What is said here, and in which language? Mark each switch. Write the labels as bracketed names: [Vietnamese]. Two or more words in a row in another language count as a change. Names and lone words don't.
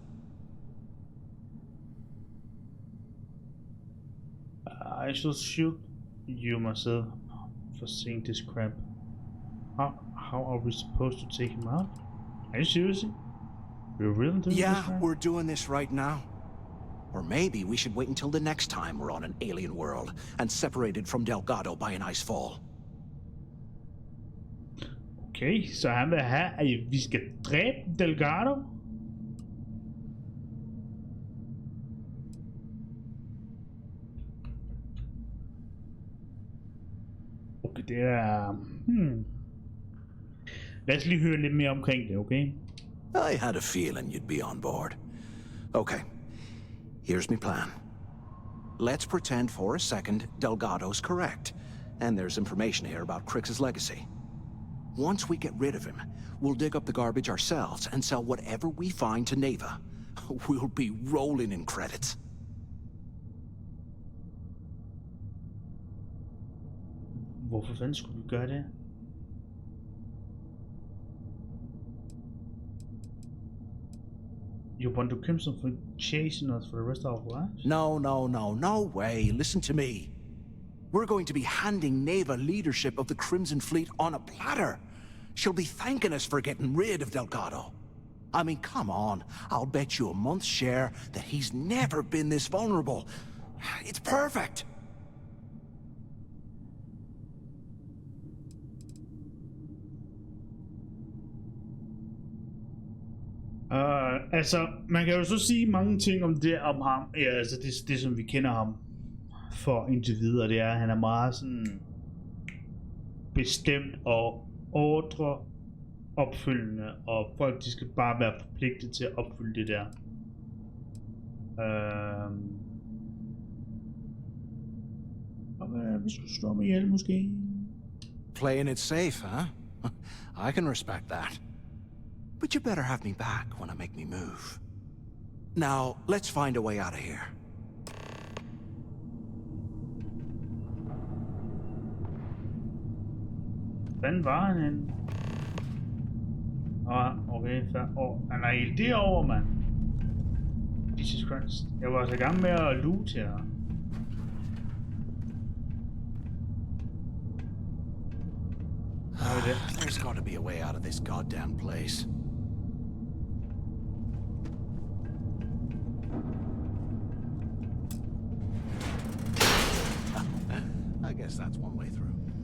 [English] I shall shoot you myself for seeing this crap. How are we supposed to take him out? Are you serious? We're really doing this? Yeah, we're doing this right now. Or maybe we should wait until the next time we're on an alien world and separated from Delgado by an ice fall. [Danish] Okay, så han vil have, at vi skal dræbe Delgado? Okay, det er... Lad os lige høre lidt mere omkring det, okay? [English] I had a feeling you'd be on board. Okay, here's my plan. Let's pretend for a second Delgado's correct, and there's information here about Crix's legacy. Once we get rid of him, we'll dig up the garbage ourselves and sell whatever we find to Neva. We'll be rolling in credits. [Danish] Hvorfor fanden skulle vi gøre det? [English] You want to Crimson for chasing us for the rest of our lives? No way. Listen to me. We're going to be handing Neva leadership of the Crimson Fleet on a platter. She'll be thanking us for getting rid of Delgado. I mean, come on. I'll bet you a month's share that he's never been this vulnerable. It's perfect. [Danish] Altså, man kan jo så sige mange ting om det om ham. Ja, altså det som vi kender ham for indtil videre, det er, at han er meget sådan bestemt og ordre opfølgende, og folk de skal bare være forpligtet til at opfylde det der. Vi skulle slå mig ihjel måske. [English] Playing it safe, huh? I can respect that. But you better have me back when I make me move. Now, let's find a way out of here. [Danish] Hvordan var han henne? Okay, så... han er helt derovre, mand. [English] Jesus Christ. [Danish] Jeg var altså i gang med at loot her. [English] There's got to be a way out of this goddamn place. I guess that's one way through.